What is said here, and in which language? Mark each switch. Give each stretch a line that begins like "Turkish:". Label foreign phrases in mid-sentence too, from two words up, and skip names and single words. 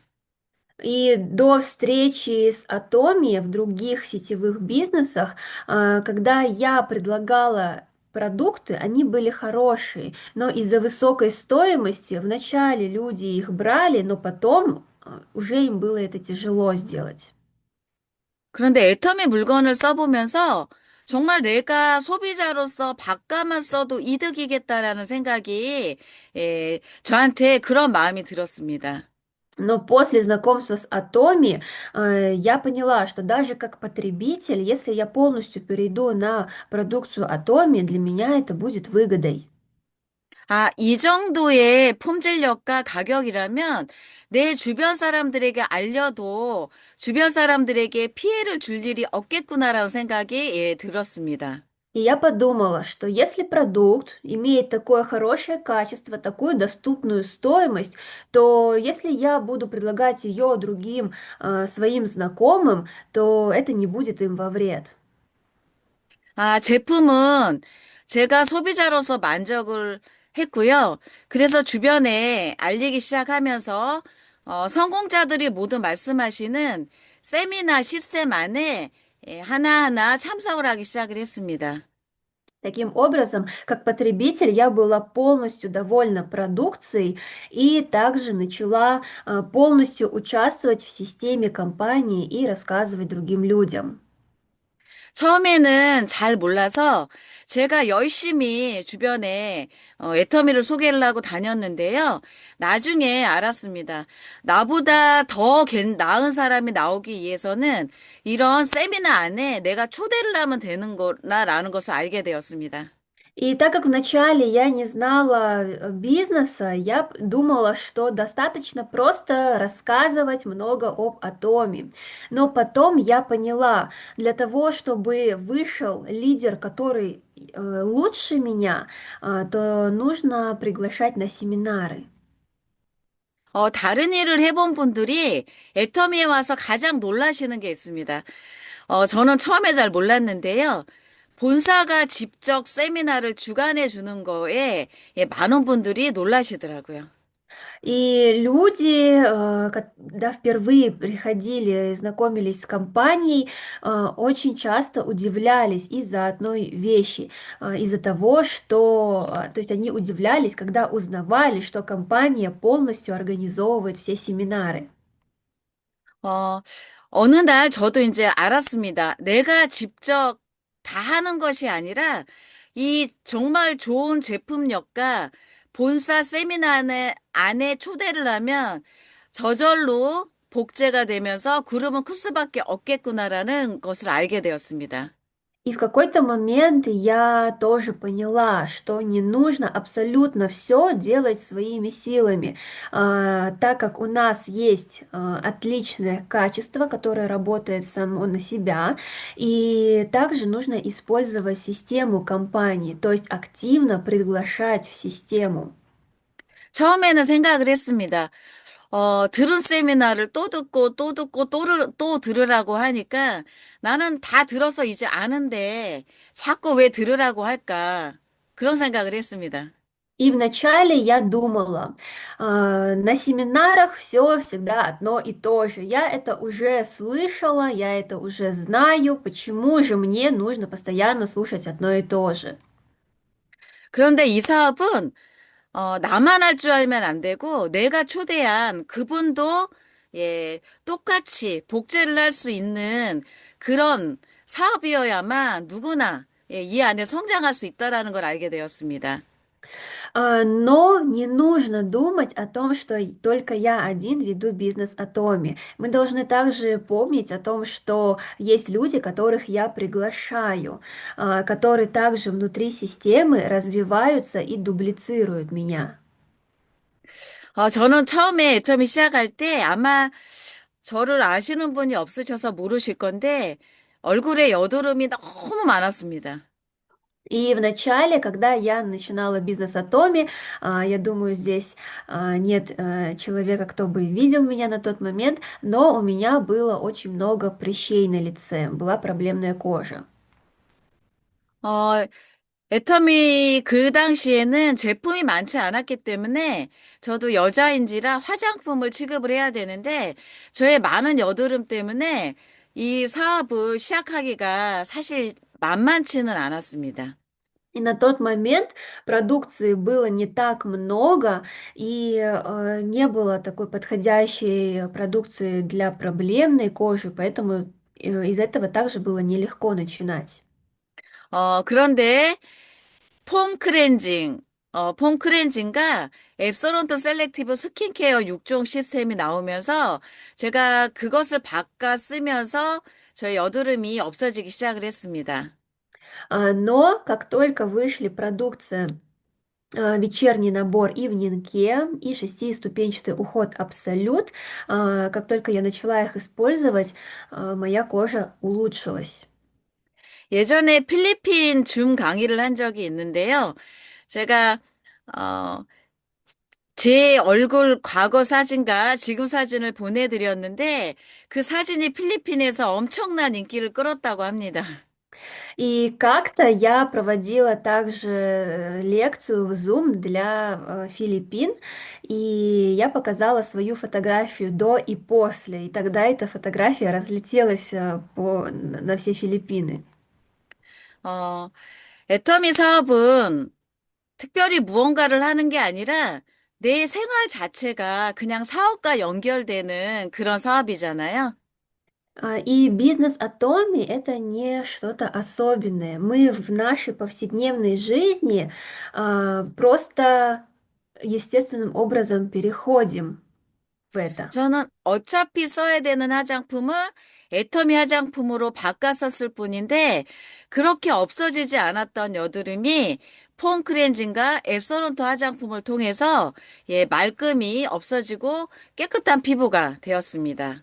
Russian: И до встречи с Atomi в других сетевых бизнесах, когда я предлагала продукты, они были хорошие, но из-за высокой стоимости вначале люди их брали, но потом уже им было это тяжело сделать.
Korean: 그런데 애터미 물건을 써보면서 정말 내가 소비자로서 바가만 써도 이득이겠다라는 생각이 저한테 그런 마음이 들었습니다.
Russian: Но после знакомства с Atomi я поняла, что даже как потребитель, если я полностью перейду на продукцию Atomi, для меня это будет выгодой.
Korean: 아, 이 정도의 품질력과 가격이라면 내 주변 사람들에게 알려도 주변 사람들에게 피해를 줄 일이 없겠구나라는 생각이 들었습니다.
Russian: И я подумала, что если продукт имеет такое хорошее качество, такую доступную стоимость, то если я буду предлагать ее другим своим знакомым, то это не будет им во вред.
Korean: 아, 제품은 제가 소비자로서 만족을 했고요. 그래서 주변에 알리기 시작하면서 성공자들이 모두 말씀하시는 세미나 시스템 안에 하나하나 참석을 하기 시작을 했습니다.
Russian: Таким образом, как потребитель, я была полностью довольна продукцией и также начала полностью участвовать в системе компании и рассказывать другим людям.
Korean: 처음에는 잘 몰라서 제가 열심히 주변에 애터미를 소개를 하고 다녔는데요. 나중에 알았습니다. 나보다 더 나은 사람이 나오기 위해서는 이런 세미나 안에 내가 초대를 하면 되는 거라는 것을 알게 되었습니다.
Russian: И так как вначале я не знала бизнеса, я думала, что достаточно просто рассказывать много об атоме. Но потом я поняла, для того, чтобы вышел лидер, который лучше меня, то нужно приглашать на семинары.
Korean: 다른 일을 해본 분들이 애터미에 와서 가장 놀라시는 게 있습니다. 저는 처음에 잘 몰랐는데요. 본사가 직접 세미나를 주관해 주는 거에 예, 많은 분들이 놀라시더라고요.
Russian: И люди, когда впервые приходили, знакомились с компанией, очень часто удивлялись из-за одной вещи, из-за того, что, то есть они удивлялись, когда узнавали, что компания полностью организовывает все семинары.
Korean: 어, 어느 날 저도 이제 알았습니다. 내가 직접 다 하는 것이 아니라 이 정말 좋은 제품력과 본사 세미나 안에 초대를 하면 저절로 복제가 되면서 그룹은 클 수밖에 없겠구나라는 것을 알게 되었습니다.
Russian: И в какой-то момент я тоже поняла, что не нужно абсолютно все делать своими силами, так как у нас есть отличное качество, которое работает само на себя, и также нужно использовать систему компании, то есть активно приглашать в систему.
Korean: 처음에는 생각을 했습니다. 들은 세미나를 또 듣고 또 듣고 또 들으라고 하니까 나는 다 들어서 이제 아는데 자꾸 왜 들으라고 할까? 그런 생각을 했습니다.
Russian: И вначале я думала, на семинарах все всегда одно и то же. Я это уже слышала, я это уже знаю. Почему же мне нужно постоянно слушать одно и то же?
Korean: 그런데 이 사업은 나만 할 줄 알면 안 되고 내가 초대한 그분도 예, 똑같이 복제를 할 수 있는 그런 사업이어야만 누구나 예, 이 안에 성장할 수 있다라는 걸 알게 되었습니다.
Russian: Но не нужно думать о том, что только я один веду бизнес Атоми. Мы должны также помнить о том, что есть люди, которых я приглашаю, которые также внутри системы развиваются и дублицируют меня.
Korean: 저는 처음에 애터미 시작할 때 아마 저를 아시는 분이 없으셔서 모르실 건데 얼굴에 여드름이 너무 많았습니다.
Russian: И в начале, когда я начинала бизнес Атоми, я думаю, здесь нет человека, кто бы видел меня на тот момент, но у меня было очень много прыщей на лице, была проблемная кожа.
Korean: 어, 애터미 그 당시에는 제품이 많지 않았기 때문에 저도 여자인지라 화장품을 취급을 해야 되는데 저의 많은 여드름 때문에 이 사업을 시작하기가 사실 만만치는 않았습니다.
Russian: И на тот момент продукции было не так много, и не было такой подходящей продукции для проблемной кожи, поэтому из этого также было нелегко начинать.
Korean: 그런데 폼 클렌징과 앱소론트 셀렉티브 스킨케어 6종 시스템이 나오면서 제가 그것을 바꿔 쓰면서 저의 여드름이 없어지기 시작을 했습니다.
Russian: Но как только вышли продукция, вечерний набор и в Нинке, и шестиступенчатый уход Абсолют, как только я начала их использовать, моя кожа улучшилась.
Korean: 예전에 필리핀 줌 강의를 한 적이 있는데요. 제가 어, 제 얼굴 과거 사진과 지금 사진을 보내드렸는데 그 사진이 필리핀에서 엄청난 인기를 끌었다고 합니다.
Russian: И как-то я проводила также лекцию в Zoom для Филиппин, и я показала свою фотографию до и после, и тогда эта фотография разлетелась на все Филиппины.
Korean: 어, 애터미 사업은 특별히 무언가를 하는 게 아니라 내 생활 자체가 그냥 사업과 연결되는 그런 사업이잖아요.
Russian: И бизнес Атоми это не что-то особенное. Мы в нашей повседневной жизни просто естественным образом переходим в это.
Korean: 저는 어차피 써야 되는 화장품을 애터미 화장품으로 바꿨었을 뿐인데 그렇게 없어지지 않았던 여드름이 폼 클렌징과 앱소론트 화장품을 통해서 예, 말끔히 없어지고 깨끗한 피부가 되었습니다.